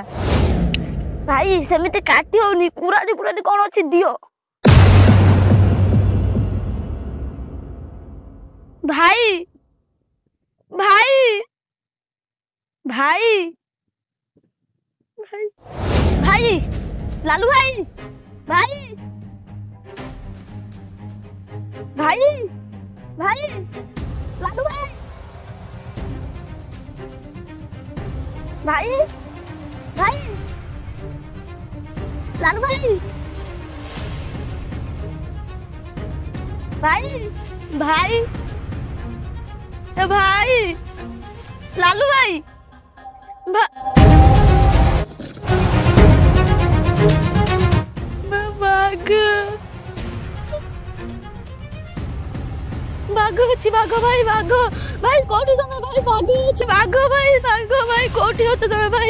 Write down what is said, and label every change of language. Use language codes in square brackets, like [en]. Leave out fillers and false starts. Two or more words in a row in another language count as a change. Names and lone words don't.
[or] ଭାଇ ସେମିତି କାଟି ହଉନି, କୁରାଡ଼ି ପୁରାଡ଼ି କଣ ଅଛି ଦିଅ। ଭାଇ ଭାଇ ଭାଇ ଭାଇ ଭାଇ ଲାଲୁ ଭାଇ ଭାଇ ଭାଇ ଭାଇ ଲାଲୁ ଭାଇ ଭାଇ ଭାଇ ଲାଲୁ ଭାଇ ଭାଇ ଭାଇ ଭାଇ ଲାଲୁ ଭାଇ ବାଘ ଅଛି, ବାଘ ଭାଇ, ବାଘ ଭାଇ କୋଉଠି ତମେ ଭାଇ? ବାଘ ଅଛି, ବାଘ ଭାଇ କୋଉଠି ଅଛ ତମେ ଭାଇ?